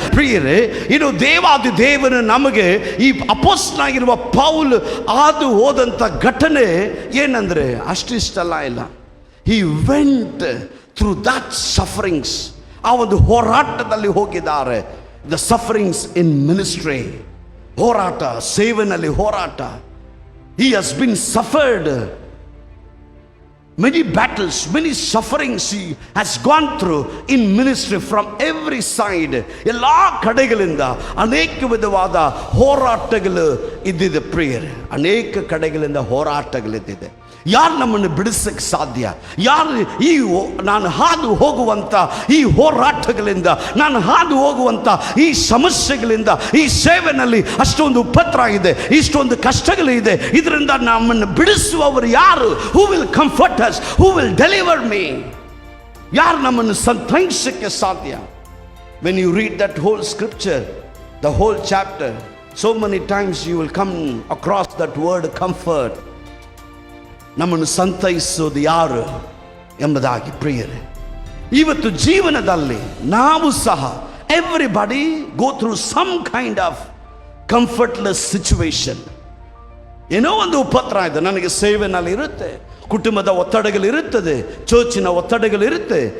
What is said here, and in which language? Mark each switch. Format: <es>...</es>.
<kn>ಪ್ರಿಯರೇ, ಇದು ದೇವಾದಿ ದೇವನು ನಮಗೆ ಈ ಅಪೊಸ್ತಲನಾಗಿರುವ ಪೌಲ್ ಆದು ಹೋದಂಥ ಘಟನೆ ಏನಂದರೆ ಅಷ್ಟಿಷ್ಟಲ್ಲ ಇಲ್ಲ.</kn> <en>He went through that sufferings.</en> <kn>ಆ ಒಂದು ಹೋರಾಟದಲ್ಲಿ ಹೋಗಿದ್ದಾರೆ.</kn> <en>the sufferings in ministry,</en> <kn>ಹೋರಾಟ, ಸೇವೆನಲ್ಲಿ ಹೋರಾಟ.</kn> <en>He has been suffered many battles, many sufferings he has gone through in ministry from every side.</en> <kn>ಎಲ್ಲಾ ಕಡೆಗಳಿಂದ ಅನೇಕ ವಿಧವಾದ ಹೋರಾಟಗಳು ಇದ್ದಿದೆ ಪ್ರಿಯರೇ. ಅನೇಕ ಕಡೆಗಳಿಂದ ಹೋರಾಟಗಳಿದ್ದಿದೆ. ಯಾರು ನಮ್ಮನ್ನು ಬಿಡಿಸಕ್ಕೆ ಸಾಧ್ಯ? ಯಾರು ಈ ನಾನು ಹಾದು ಹೋಗುವಂಥ ಈ ಹೋರಾಟಗಳಿಂದ, ನಾನು ಹಾದು ಹೋಗುವಂಥ ಈ ಸಮಸ್ಯೆಗಳಿಂದ, ಈ ಸೇವೆನಲ್ಲಿ ಅಷ್ಟೊಂದು ಉಪದ್ರ ಇದೆ, ಇಷ್ಟೊಂದು ಕಷ್ಟಗಳಿದೆ, ಇದರಿಂದ ನಮ್ಮನ್ನು ಬಿಡಿಸುವವರು ಯಾರು?</kn> <en>Who will comfort us, who will deliver me?</en> <kn>ಯಾರು ನಮ್ಮನ್ನು ಸಂತೈಸಕ್ಕೆ ಸಾಧ್ಯ?</kn> <en>when you read that whole scripture, the whole chapter, so many times you will come across that word comfort.</en> <kn>ನಮ್ಮನ್ನು ಸಂತೈಸೋದು ಯಾರು ಎಂಬುದಾಗಿ ಪ್ರಿಯರೇ, ಇವತ್ತು ಜೀವನದಲ್ಲಿ ನಾವು ಸಹ</kn> <en>Everybody go through some kind of comfortless situation.</en> <kn>ಏನೋ ಒಂದು ಉಪದ್ರ ಇದೆ. ನನಗೆ ಸೇವೆನಲ್ಲಿ ಇರುತ್ತೆ, ಕುಟುಂಬದ ಒತ್ತಡಗಳಿರುತ್ತದೆ, ಚರ್ಚಿನ ಒತ್ತಡಗಳಿರುತ್ತೆ.</kn>